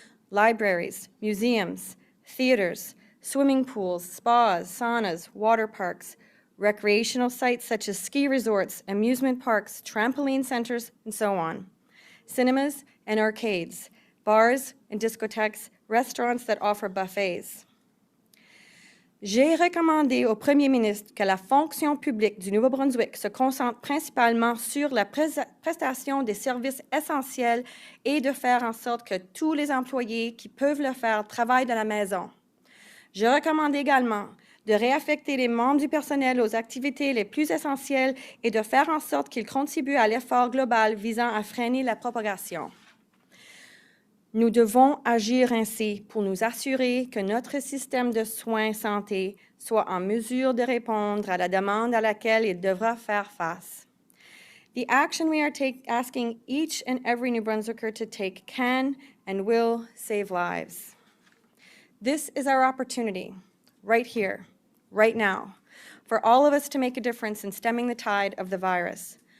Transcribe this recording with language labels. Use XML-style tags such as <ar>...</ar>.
<en>Libraries, museums, theaters, swimming pools, spas, saunas, water parks, recreational sites such as ski resorts, amusement parks, trampoline centers, and so on. Cinemas and arcades, bars and discotheques, restaurants that offer buffets.</en> <fr>J'ai recommandé au Premier ministre que la fonction publique du Nouveau-Brunswick se concentre principalement sur la prestation des services essentiels et de faire en sorte que tous les employés qui peuvent le faire travaillent de la maison. Je recommande également de réaffecter les membres du personnel aux activités les plus essentielles et de faire en sorte qu'ils contribuent à l'effort global visant à freiner la propagation. Nous devons agir ainsi pour nous assurer que notre système de soins santé soit en mesure de répondre à la demande à laquelle il devra faire face.</fr> <en>The action we are asking each and every New Brunswicker to take can and will save lives. This is our opportunity, right here, right now, for all of us to make a difference in stemming the tide of the virus.</en>